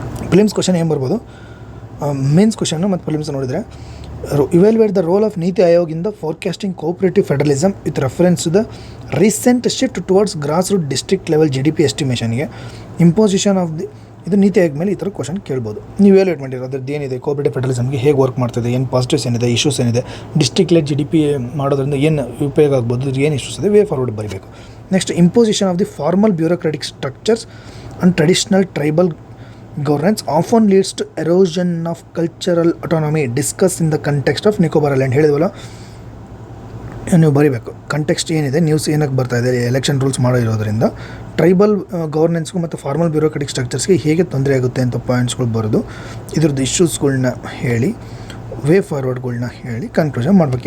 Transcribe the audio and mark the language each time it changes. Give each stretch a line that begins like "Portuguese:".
Kannada: Prelims question ಏನು ಬರ್ಬೋದು,
English: mains ಕ್ವಶನ್ನು ಮತ್ತು prelims ನೋಡಿದರೆ, evaluate the role of Niti Aayog in the forecasting cooperative federalism with reference to the recent shift towards grass root district level GDP ಎಸ್ಟಿಮೇಷನ್ಗೆ imposition of the
Kannada: ಇದು ನೀತಿ ಆಯೋಗ ಮೇಲೆ ಈ ಥರ question ಕೇಳ್ಬೋದು. ನೀವು ಇವ್ಯಾಲ್ಯುಯೇಟ್ ಮಾಡಿರೋ ಅದ್ರದ್ದು ಏನಿದೆ, ಕೋಆಪರೇಟಿವ್ ಫೆಡರಲಿಸಮ್ಗೆ ಹೇಗೆ ವರ್ಕ್ ಮಾಡ್ತಿದೆ, ಏನು ಪಾಸಿಟಿವ್ಸ್ ಏನಿದೆ, ಇಶ್ಯೂಸ್ ಏನಿದೆ, ಡಿಸ್ಟ್ರಿಕ್ಟ್ ಲೆವೆಲ್ GDP ಮಾಡೋದ್ರಿಂದ ಏನು ಉಪಯೋಗ ಆಗ್ಬೋದು, ಏನು ಇಶ್ಯೂಸ್ ಇದೆ, ವೇ ಫಾರ್ವರ್ಡ್ ಬರೀಬೇಕು.
English: Next, imposition of the formal bureaucratic structures and traditional tribal governance often leads to erosion of cultural autonomy discussed in the context of Nicobar Island.
Kannada: ಹೇಳಿದ್ವಲ್ಲ, ನೀವು ಬರೀಬೇಕು context ಏನಿದೆ, ನ್ಯೂಸ್ ಏನಕ್ಕೆ ಬರ್ತಾ ಇದೆ, ಎಲೆಕ್ಷನ್ ರೂಲ್ಸ್ ಮಾಡೋ ಇರೋದ್ರಿಂದ tribal ಗವರ್ನೆನ್ಸ್ಗೂ ಮತ್ತು ಫಾರ್ಮಲ್ ಬ್ಯೂರೋಕ್ರಾಟಿಕ್ ಸ್ಟ್ರಕ್ಚರ್ಸ್ಗೆ ಹೇಗೆ ತೊಂದರೆ ಆಗುತ್ತೆ ಅಂತ ಪಾಯಿಂಟ್ಸ್ಗಳು ಬರೋದು, ಇದ್ರದ್ದು ಇಶ್ಯೂಸ್ಗಳ್ನ ಹೇಳಿ ವೇ ಫಾರ್ವರ್ಡ್ಗಳ್ನ ಹೇಳಿ ಕನ್ಕ್ಲೂಷನ್ ಮಾಡಬೇಕು.